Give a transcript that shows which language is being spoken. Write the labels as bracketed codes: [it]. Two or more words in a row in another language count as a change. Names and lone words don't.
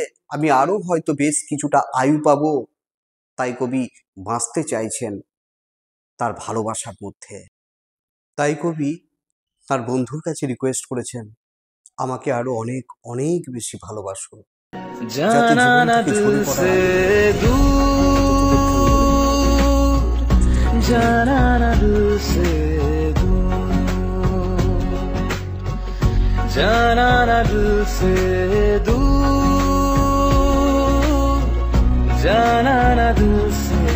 [bn] আমি আরো হয়তো বেশ কিছুটা আয়ু পাবো। তাই কবি বাঁচতে চাইছেন তার ভালোবাসার মধ্যে। তাই কবি তার বন্ধুর কাছে রিকোয়েস্ট করেছেন, আমাকে আরো অনেক অনেক বেশি ভালোবাসো, যাতে জীবন থেকে ঝরে পড়া [hi] जाना ना दिल से दूर, जाना ना दिल से दूर, जाना ना दिल से